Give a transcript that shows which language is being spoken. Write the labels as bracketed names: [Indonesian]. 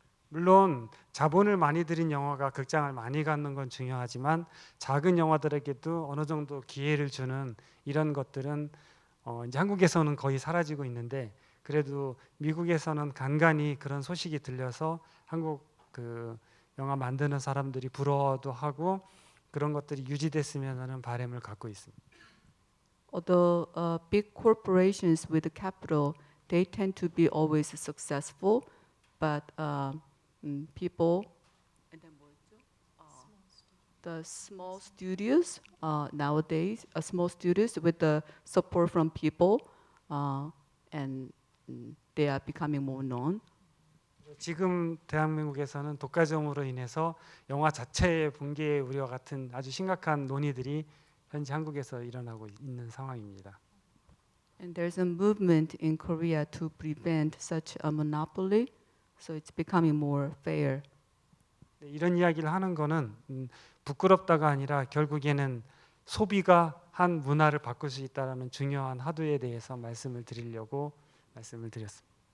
[Korean] 물론 자본을 많이 들인 영화가 극장을 많이 갖는 건 중요하지만 작은 영화들에게도 어느 정도 기회를 주는 이런 것들은 이제 한국에서는 거의 사라지고 있는데 그래도 미국에서는 간간히 그런 소식이 들려서 한국 그 영화 만드는 사람들이 부러워도 하고 그런 것들이 유지됐으면 하는 바람을 갖고 있습니다. [English] Although big corporations with capital, they tend to be always successful, but people, the small studios nowadays, small studios with the support from people, and they are becoming more known. [Korean] 지금 대한민국에서는 독과점으로 인해서 영화 자체의 붕괴의 우려 같은 아주 심각한 논의들이 현재 한국에서 일어나고 있는 상황입니다. [English] And there's a movement in Korea to prevent such a monopoly, so it's becoming more fair. [Korean] 이런 이야기를 하는 거는 부끄럽다가 아니라 결국에는 소비가 한 문화를 바꿀 수 있다라는 중요한 하도에 대해서 말씀을 드리려고 말씀을 드렸습니다.